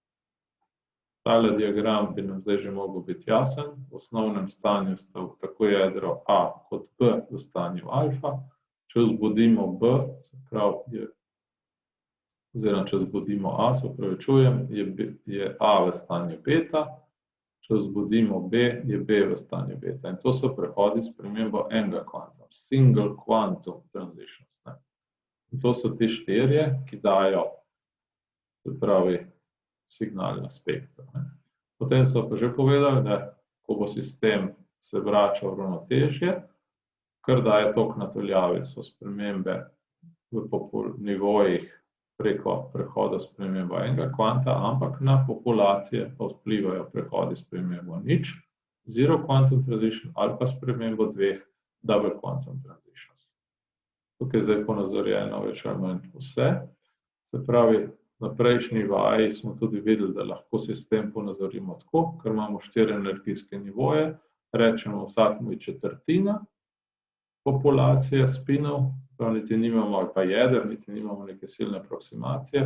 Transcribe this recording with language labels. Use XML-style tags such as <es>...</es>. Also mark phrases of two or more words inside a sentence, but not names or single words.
<sl>Tale diagram bi nam zdaj že mogel biti jasen, v osnovnem stanju sta tako jedro A kot B v stanju alfa, če vzbudimo B, se pravi, oziroma če vzbudimo A, se opravičujem, je A v stanju beta, če vzbudimo B, je B v stanju beta. In to so prehodi s spremembo enega kvanta,</sl> <en>single quantum transitions.</en> <sl>In to so ti štirje, ki dajo, se pravi, signal na spektru. Potem so pa že povedali, da ko bo sistem se vračal v ravnotežje, kar daje tok na daljavi, so spremembe v nivojih preko prehoda s spremembo enega kvanta, ampak na populacije pa vplivajo prehodi s spremembo nič,</sl> <en>zero quantum transition</en> <sl>ali pa spremembo dveh</sl> <en>double quantum transitions.</en> <sl>Tukaj je zdaj ponazorjeno več ali manj vse. Se pravi, na prejšnji vaji smo tudi videli, da lahko sistem ponazorimo tako, ker imamo 4 energijske nivoje, rečemo vsakmu četrtina populacije spinov, prav niti nimamo ali pa jeder, niti nimamo neke silne aproksimacije.</sl>